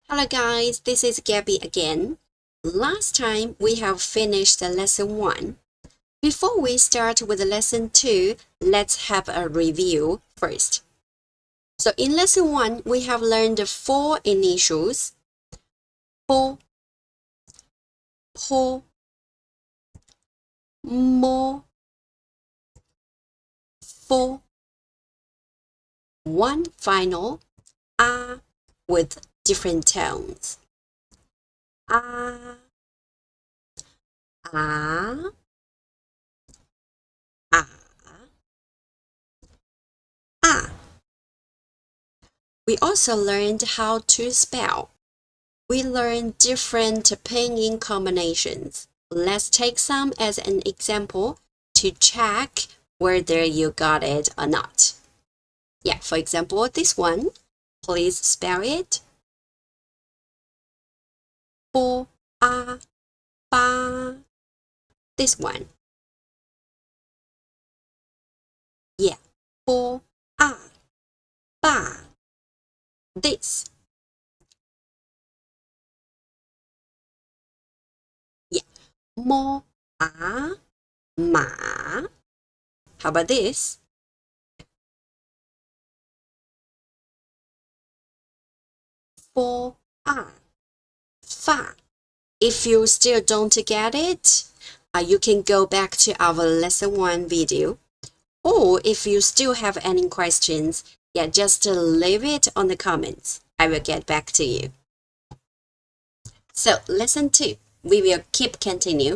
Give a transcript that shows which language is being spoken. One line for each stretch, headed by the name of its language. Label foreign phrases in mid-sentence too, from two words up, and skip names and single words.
English: Hello guys, this is Gabby again. Last time we have finished lesson 1. Before we start with lesson 2, let's have a review first. So in lesson 1, we have learned 4 initials:
Chinese: po, po, mo, fo.
English: One final a with different tones.
Chinese: A, a, a, a.
English: We also learned how to spell. We learned different pinyin combinations. Let's take some as an example to check whether you got it or not. Yeah, for example, this one. Please spell it.
Chinese: Bo, a, ba.
English: This one. Yeah,
Chinese: bo, a, ba.
English: This. Yeah,
Chinese: mo, a, ma.
English: How about this?
Chinese: Fo, a, fa.
English: If you still don't get it, you can go back to our lesson 1 video. Or if you still have any questions, yeah, just leave it on the comments. I will get back to you. So lesson 2, we will keep continue.